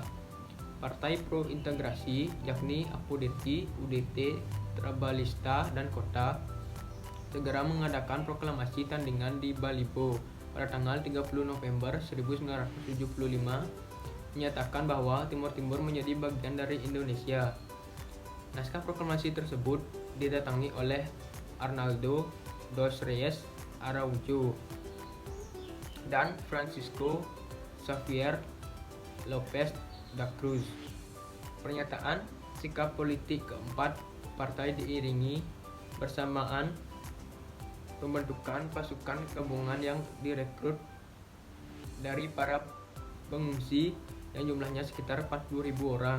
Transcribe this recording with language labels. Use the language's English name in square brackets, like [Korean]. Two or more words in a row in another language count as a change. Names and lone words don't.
[Indonesian] Partai pro-integrasi yakni Apodeti, UDT, Trabalhista, dan Kota segera mengadakan proklamasi tandingan di Balibo pada tanggal 30 November 1975 menyatakan bahwa Timur Timur menjadi bagian dari Indonesia. Naskah proklamasi tersebut didatangi oleh Arnaldo dos Reis Araújo dan Francisco Xavier Lopes da Cruz. Pernyataan sikap politik keempat partai diiringi bersamaan pembentukan pasukan gabungan yang direkrut dari para pengungsi yang jumlahnya sekitar 40.000 orang.